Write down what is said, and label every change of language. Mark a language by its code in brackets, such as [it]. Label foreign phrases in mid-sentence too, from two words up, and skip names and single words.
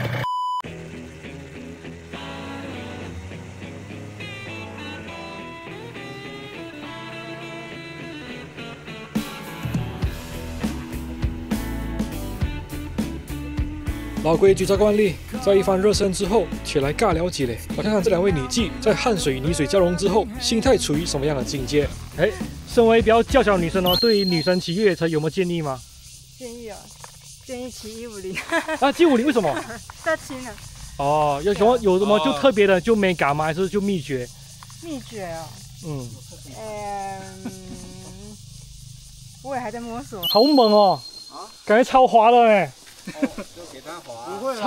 [zh] 老規矩照慣例，在一番熱身之後，且來尬聊幾嘞。來看看這2位女技在汗水與泥水交融之後，心態處於什麼樣的境界？身為比較嬌小的女生哦，對於女生騎越野車有沒有建議嗎？建議騎150。啊，騎50為什麼？太輕了。哦，有什麼就特別的就美感嗎？還是就秘訣？秘訣啊？嗯。我也還在摸索。好猛哦！啊，感覺超滑的哎。哦，就給它滑。不會。